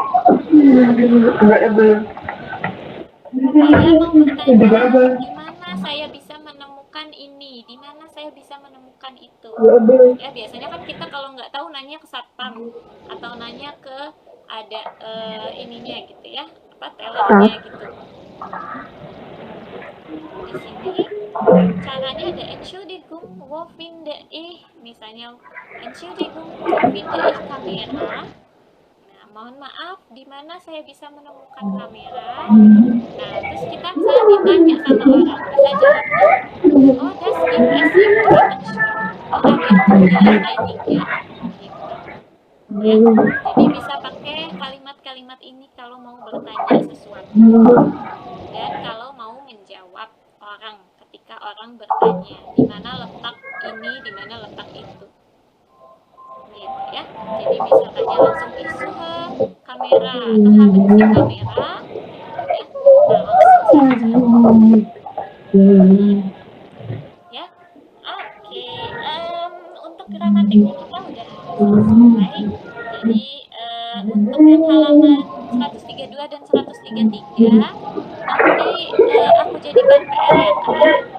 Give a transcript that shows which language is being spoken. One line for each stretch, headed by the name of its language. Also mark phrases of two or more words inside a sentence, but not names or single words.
Indonesian: Saya mau bertanya, di mana saya bisa menemukan ini, di mana saya bisa menemukan itu. Ya biasanya kan kita kalau nggak tahu nanya ke satpam atau nanya ke ada ininya gitu ya, apa tellernya gitu. Di sini caranya ada
German: Entschuldigung, wo finde ich,
Indonesian: misalnya
German: Entschuldigung, wo finde ich kamera.
Indonesian: Nah, mohon maaf, di mana saya bisa menemukan kamera? Nah, terus kita bisa ditanya sama orang, bisa jawabnya,
German: oh, das gibt es im dritten Stock.
Indonesian: Oh, ada tuh di lantai 3 gitu. Ya, jadi bisa pakai kalimat-kalimat ini kalau mau bertanya sesuatu dan kalau mau menjawab orang ketika orang bertanya di mana letak ini, di mana letak itu. Gitu ya. Jadi bisa tanya langsung
German: isuhe kamera
Indonesian: atau
German: haben Sie kamera
Indonesian: gitu ya. Nah, langsung saja. Ya. Oke, untuk gramatiknya kita udah selesai. Jadi untuk yang halaman 132 dan 133 nanti aku jadikan PR yang lain.